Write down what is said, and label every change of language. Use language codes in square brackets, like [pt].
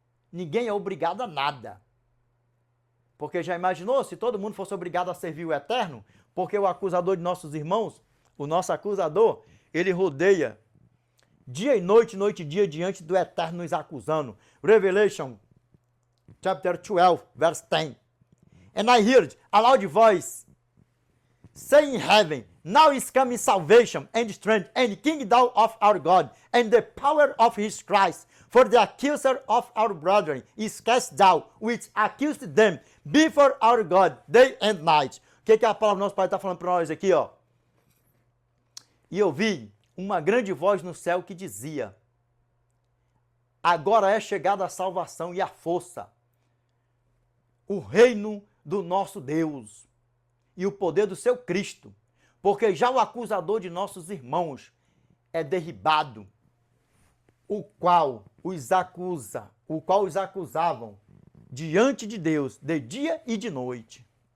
[pt] Ninguém é obrigado a nada. Porque já imaginou se todo mundo fosse obrigado a servir o Eterno? Porque o acusador de nossos irmãos, o nosso acusador, ele rodeia dia e noite e dia diante do Eterno nos acusando. [en] Revelation chapter 12, verse 10. And I heard a loud voice saying in heaven, now is coming salvation and strength and kingdom of our God and the power of his Christ. For the accuser of our brethren is cast down, which accused them before our God day and night. [pt] O que a palavra do nosso Pai está falando para nós aqui, ó? E eu vi uma grande voz no céu que dizia: agora é chegada a salvação e a força, o reino do nosso Deus e o poder do seu Cristo, porque já o acusador de nossos irmãos é derribado, o qual os acusavam diante de Deus de dia e de noite.